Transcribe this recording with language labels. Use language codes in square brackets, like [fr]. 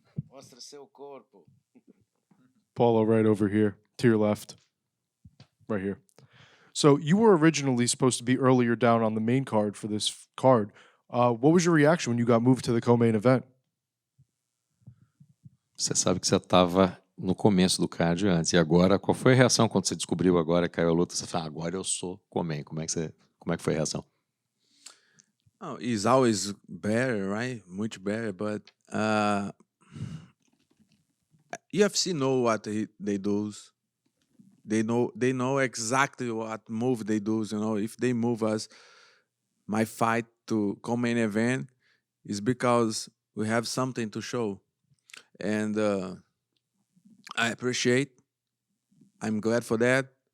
[pt] Mostra seu corpo. [en] Paulo, right over here, to your left. Right here. So you were originally supposed to be earlier down on the main card for this card. What was your reaction when you got moved to the co-main event? [pt] Você sabe que você estava no começo do cardio antes. E agora, qual foi a reação quando você descobriu agora, caiu a luta? Você falou, agora eu sou Coman. Como é que foi a reação? [en] Oh, it's always better, right? Much better, but UFC know what they do. They know exactly what move they do. You know, if they move us, my fight to co-main event is because we have something to show, and I appreciate. I'm glad for that.